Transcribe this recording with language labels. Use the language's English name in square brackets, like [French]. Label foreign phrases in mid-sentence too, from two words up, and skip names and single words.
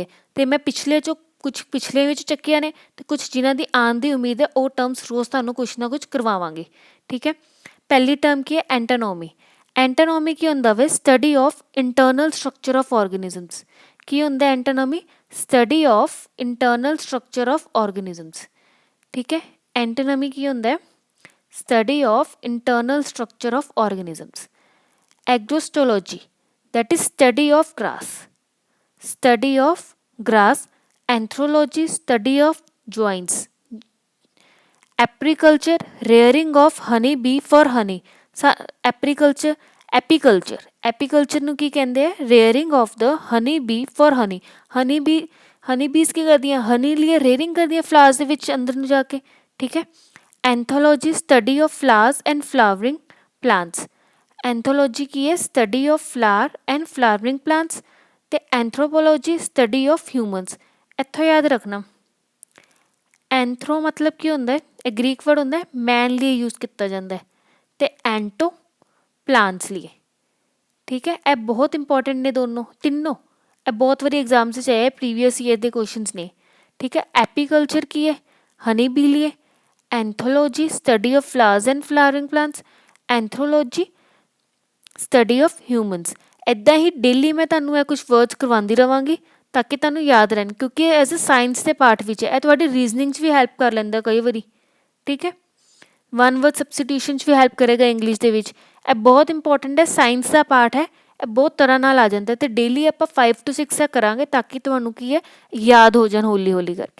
[Punjabi] ਅਤੇ ਮੈਂ ਪਿਛਲੇ ਵਿੱਚ ਚੱਕੀਆਂ ਨੇ ਅਤੇ ਕੁਝ ਜਿਨ੍ਹਾਂ ਦੀ ਆਉਣ ਦੀ ਉਮੀਦ ਹੈ, ਉਹ ਟਰਮਸ ਰੋਜ਼ ਤੁਹਾਨੂੰ ਕੁਛ ਨਾ ਕੁਛ ਕਰਵਾਵਾਂਗੇ। ਠੀਕ ਹੈ। ਪਹਿਲੀ ਟਰਮ ਕੀ ਹੈ, ਐਂਟੋਨੋਮੀ। ਐਂਟੋਨੋਮੀ ਕੀ ਹੁੰਦਾ ਵੇ, [English] study of internal structure of organisms. [Punjabi] ਕੀ ਹੁੰਦਾ ਐਂਟੋਨੋਮੀ, [English] study of internal structure of organisms. [Punjabi] ਠੀਕ ਹੈ। ਐਂਟੋਨੋਮੀ ਕੀ ਹੁੰਦਾ ਹੈ, [English] study of internal structure of organisms. Agrostology, that is study of grass. Study of grass. Anthropology, study of joints. Apiculture, rearing of honey bee for honey. [Punjabi] Apiculture ਨੂੰ ਕੀ ਕਹਿੰਦੇ ਆ, [English] rearing of the honey bee for honey. honey bees [Punjabi] ਕੀ ਕਰਦੀਆਂ, honey ਲਈ rearing ਕਰਦੀਆਂ flowers ਦੇ ਵਿੱਚ ਅੰਦਰ ਨੂੰ ਜਾ ਕੇ। ਠੀਕ ਹੈ। [English] Anthology, study of flowers and flowering plants. [Punjabi] Anthology ਕੀ ਹੈ, [English] study of flower and flowering plants. ਤੇ anthropology, study of humans. [Punjabi] ਇੱਥੋਂ ਯਾਦ ਰੱਖਣਾ, ਐਂਥਰੋ ਮਤਲਬ ਕੀ ਹੁੰਦਾ ਹੈ, ਇਹ [English] Greek word [Punjabi] ਹੁੰਦਾ ਹੈ, ਮੈਨ ਲਈ ਯੂਜ਼ ਕੀਤਾ ਜਾਂਦਾ ਹੈ, ਅਤੇ ਐਂਟੋ ਪਲਾਂਟਸ ਲਈ। ਠੀਕ ਹੈ। ਇਹ ਬਹੁਤ ਇੰਪੋਰਟੈਂਟ ਨੇ ਤਿੰਨੋਂ। ਇਹ ਬਹੁਤ ਵਾਰੀ ਐਗਜ਼ਾਮਸ 'ਚ ਆਏ, [English] previous year [Punjabi] ਦੇ ਕੁਐਸਚਨਸ ਨੇ। ਠੀਕ ਹੈ। ਐਪੀਕਲਚਰ ਕੀ ਹੈ, [English] honey bee [Punjabi] ਲਈ। [English] Anthology, study of flowers and flowering plants. Anthropology, study of humans. [Punjabi] ਇੱਦਾਂ ਹੀ ਡੇਲੀ ਮੈਂ ਤੁਹਾਨੂੰ ਇਹ ਕੁਛ ਵਰਡਸ ਕਰਵਾਉਂਦੀ ਰਹਾਂਗੀ ਤਾਂ ਕਿ ਤੁਹਾਨੂੰ ਯਾਦ ਰਹਿਣ, ਕਿਉਂਕਿ [English] as a science [Punjabi] ਦੇ ਪਾਰਟ ਵਿੱਚ ਹੈ। ਇਹ ਤੁਹਾਡੀ ਰੀਜ਼ਨਿੰਗ 'ਚ ਵੀ ਹੈਲਪ ਕਰ ਲੈਂਦਾ ਕਈ ਵਾਰੀ। ਠੀਕ ਹੈ। [English] one word substitution [Punjabi] 'ਚ ਵੀ ਹੈਲਪ ਕਰੇਗਾ ਇੰਗਲਿਸ਼ ਦੇ ਵਿੱਚ। ਇਹ ਬਹੁਤ ਇੰਪੋਰਟੈਂਟ ਹੈ, ਸਾਇੰਸ ਦਾ ਪਾਰਟ ਹੈ। ਇਹ ਬਹੁਤ ਤਰ੍ਹਾਂ ਨਾਲ ਆ ਜਾਂਦਾ ਅਤੇ ਡੇਲੀ ਆਪਾਂ 5 to 6 ਕਰਾਂਗੇ ਤਾਂ ਕਿ ਤੁਹਾਨੂੰ ਕੀ ਹੈ, ਯਾਦ ਹੋ ਜਾਣ ਹੌਲੀ ਹੌਲੀ ਕਰਕੇ।